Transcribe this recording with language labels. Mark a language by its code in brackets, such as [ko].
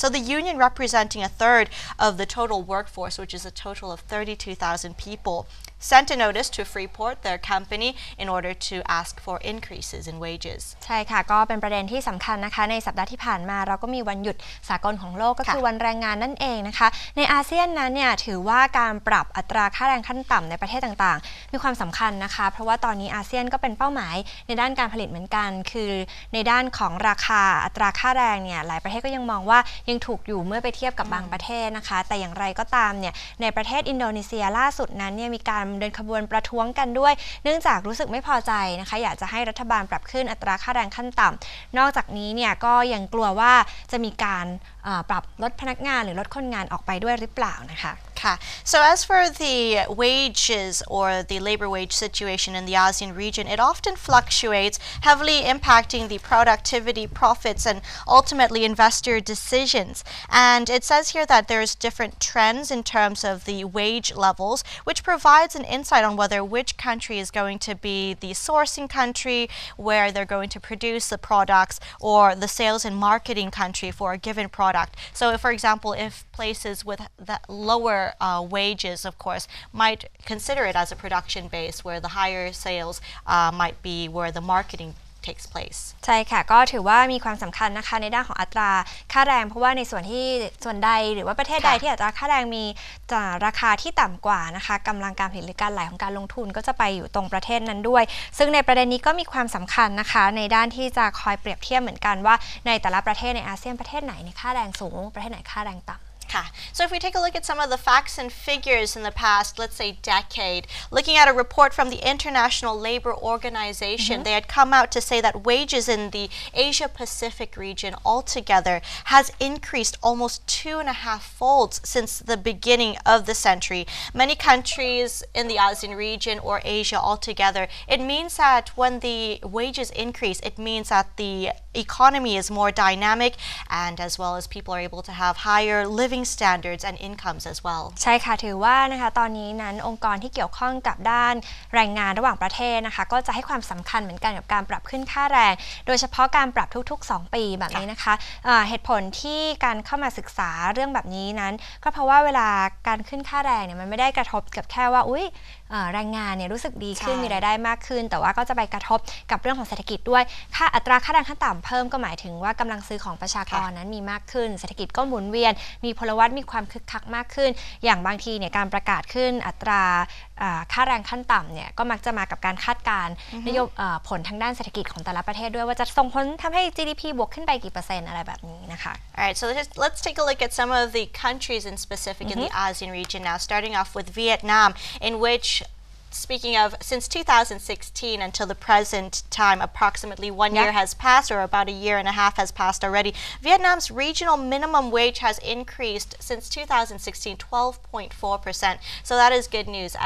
[en] So the union representing a third of the total workforce, which is a total of 32,000 people, sent a notice to Freeport, their company, in order to ask for increases in wages. [th] ใช่ค่ะก็เป็นประเด็นที่สำคัญนะคะในสัปดาห์ที่ผ่านมาเราก็มีวันหยุดสากลของโลกก็คือวันแรงงานนั่นเองนะคะในอาเซียนนั้นเนี่ยถือว่าการปรับอัตราค่าแรงขั้นต่ำในประเทศต่างๆมีความสำคัญนะคะเพราะว่าตอนนี้อาเซียนก็เป็นเป้าหมายในด้านการผลิตเหมือนกันคือ ในด้านของราคาอัตราค่าแรงเนี่ยหลายประเทศก็ยังมองว่ายังถูกอยู่เมื่อไปเทียบกับบางประเทศนะคะแต่อย่างไรก็ตามเนี่ยในประเทศอินโดนีเซียล่าสุดนั้นเนี่ยมีการเดินขบวนประท้วงกันด้วยเนื่องจากรู้สึกไม่พอใจนะคะอยากจะให้รัฐบาลปรับขึ้นอัตราค่าแรงขั้นต่ำนอกจากนี้เนี่ยก็ยังกลัวว่าจะมีการปรับลดพนักงานหรือลดคนงานออกไปด้วยหรือเปล่านะคะ [en] So as for the wages or the labor wage situation in the ASEAN region, it often fluctuates, heavily impacting the productivity, profits, and ultimately investor decisions. And it says here that there's different trends in terms of the wage levels, which provides an insight on whether which country is going to be the sourcing country, where they're going to produce the products, or the sales and marketing country for a given product. So, for example, if places with the lower wages, of course, might consider it as a production base where the higher sales might be where the marketing takes place. [th] ใช่ค่ะก็ถือว่ามีความสำคัญนะคะในด้านของอัตราค่าแรงเพราะว่าในส่วนใดหรือว่าประเทศใดที่อัตราค่าแรงมีราคาที่ต่ำกว่านะคะกำลังการผลิตหรือการไหลของการลงทุนก็จะไปอยู่ตรงประเทศนั้นด้วยซึ่งในประเด็นนี้ก็มีความสำคัญนะคะในด้านที่จะคอยเปรียบเทียบเหมือนกันว่าในแต่ละประเทศในอาเซียนประเทศไหนในค่าแรงสูงประเทศไหนค่าแรงต่ำ [en] So if we take a look at some of the facts and figures in the past, let's say decade, looking at a report from the International Labor Organization, they had come out to say that wages in the Asia Pacific region altogether has increased almost 2.5 folds since the beginning of the century. Many countries in the ASEAN region or Asia altogether, it means that when the wages increase, it means that the economy is more dynamic and as well as people are able to have higher living standards and incomes as well [th] ใช่ค่ะถือว่านะคะตอนนี้นั้นองค์กรที่เกี่ยวข้องกับด้านแรงงานระหว่างประเทศนะคะก็จะให้ความสำคัญเหมือนกันกับการปรับขึ้นค่าแรงโดยเฉพาะการปรับทุกๆ2ปีแบบนี้นะคะเหตุผลที่การเข้ามาศึกษาเรื่องแบบนี้นั้นก็เพราะว่าเวลาการขึ้นค่าแรงเนี่ยมันไม่ได้กระทบกับแค่ว่า แรงงานเนี่ยรู้สึกดีขึ้นมีรายได้มากขึ้นแต่ว่าก็จะไปกระทบกับเรื่องของเศรษฐกิจด้วยค่าอัตราค่าแรงขั้นต่ำเพิ่มก็หมายถึงว่ากำลังซื้อของประชากรนั้นมีมากขึ้นเศรษฐกิจก็หมุนเวียนมีพลวัตมีความคึกคักมากขึ้นอย่างบางทีเนี่ยการประกาศขึ้นอัตราค่าแรงขั้นต่ำเนี่ยก็มักจะมากับการคาดการณ์นโยบายผลทางด้านเศรษฐกิจของแต่ละประเทศด้วยว่าจะส่งผลทำให้ GDP บวกขึ้นไปกี่เปอร์เซ็นต์อะไรแบบนี้นะคะ [en] Alright, so let's take a look at some of the countries in specific in the ASEAN region now, starting off with Vietnam, in which speaking of, since 2016 until the present time, approximately 1 year has passed, or about a year and a half has passed already. Vietnam's regional minimum wage has increased since 2016 12.4%. So that is good news.